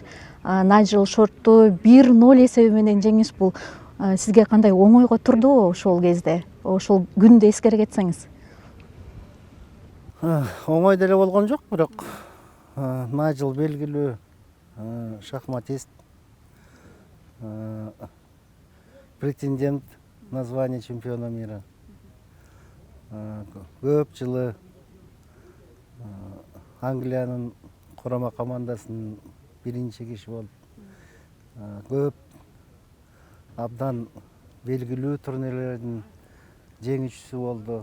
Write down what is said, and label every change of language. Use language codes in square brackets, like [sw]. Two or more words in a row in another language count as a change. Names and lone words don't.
[ky] Найджел Шортту 1-0 эсеби менен жеңиш бул сизге кандай оңойго турдубу ошол кезде? Ошол күндү эскере кетсеңиз. Оңой деле болгон жок, бирок Найджел белгилүү шахматист, [ru] претендент на звание чемпиона мира. [ky] Көп жылы Англиянын курама командасынын биринчи киши болуп, көп абдан белгилүү турнирлердин жеңүүчүсү болду.